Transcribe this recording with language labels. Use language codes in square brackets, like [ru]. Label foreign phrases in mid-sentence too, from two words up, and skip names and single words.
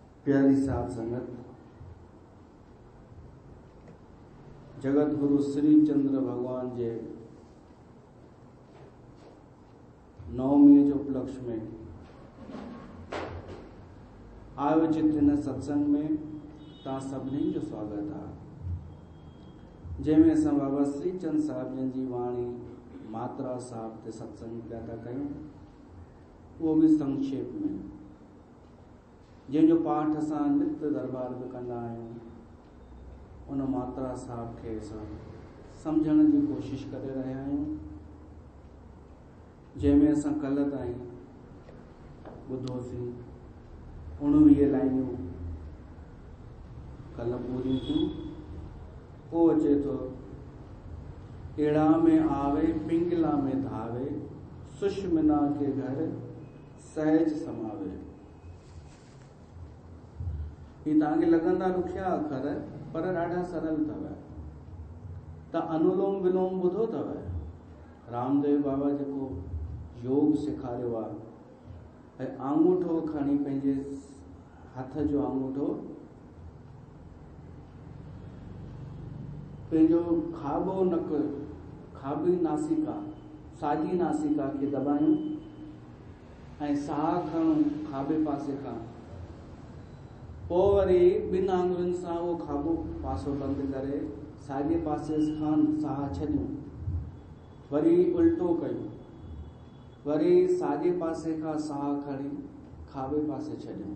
[sd] प्यारी साध संगत, जगत गुरु श्री चंद्र भगवान जे नवमी जो उपलक्ष्य में आयोजित इन सत्संग में तव्हां सभिनी जो स्वागत आहे, जंहिंमें असां बाबा श्री चंद साहिब जन जी वाणी मात्रा साहिब ते सत्संग पिया था कयूं, उहो बि संक्षेप में, जंहिंजो पाठ असां नित्य दरबार में कंदा आहियूं। उन मात्रा साहिब खे असां सम्झण जी कोशिश करे रहिया आहियूं, जंहिंमें असां कल्ह ताईं ॿुधोसीं 19 लाइनियूं कल्ह पूरियूं थियूं। पोइ अचे थो, [hi] एड़ा में आवे पिंगला में धावे, सुषमना के घर सहज समावे। [sd] ही तव्हांखे लॻंदा ॾुखिया अखर, पर ॾाढा सरल अथव। त अनुलोम विलोम ॿुधो अथव? रामदेव बाबा जेको योग सेखारियो आहे, ऐं आंगूठो खणी पंहिंजे हथ जो आंगूठो पंहिंजो खाॿो नक, खाॿी नासिका, साॼी नासिका खे दॿायूं ऐं साहु खणूं खाॿे पासे खां, पोइ वरी ॿिनि आङुरियुनि सां उहो खाॿो पासो बंदि करे साॼे पासे खां साहु छॾियूं, वरी उल्टो कयूं, वरी साॼे पासे खां साहु खणी खाॿे पासे छॾियूं।